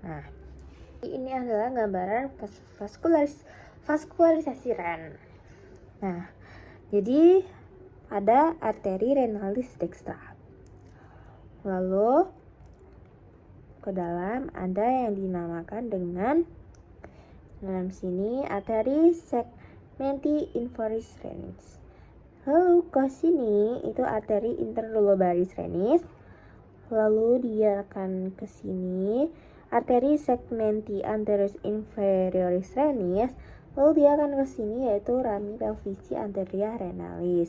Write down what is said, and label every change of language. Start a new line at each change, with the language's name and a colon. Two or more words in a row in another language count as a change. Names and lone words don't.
Indonesian: Nah, ini adalah gambaran vaskularisasi ren. Nah, jadi ada arteri
Latin: renalis dextra.
Indonesian: Lalu ke dalam ada yang dinamakan dengan dalam sini arteri
Latin: segmenti inferis renis.
Indonesian: Lalu ke sini itu arteri
Latin: interlobaris renis.
Indonesian: Lalu dia akan ke sini arteri
Latin: segmenti anterior inferioris renis.
Indonesian: Lalu dia akan ke sini yaitu
Latin: rami pelvici anterior renalis.